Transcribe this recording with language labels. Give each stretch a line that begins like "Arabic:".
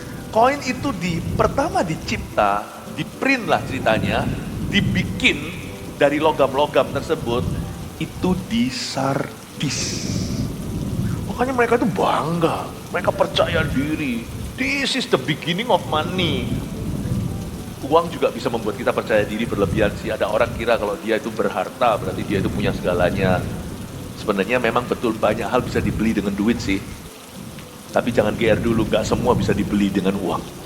Indonesian: Koin itu pertama dicipta, diprint lah ceritanya, dibikin dari logam-logam tersebut, itu di Sardis. Makanya mereka itu bangga, mereka percaya diri.
English: This is the beginning of money.
Indonesian: Uang juga bisa membuat kita percaya diri berlebihan sih. Ada orang kira kalau dia itu berharta berarti dia itu punya segalanya. Sebenarnya memang betul banyak hal bisa dibeli dengan duit sih. Tapi jangan GR dulu, gak semua bisa dibeli dengan uang.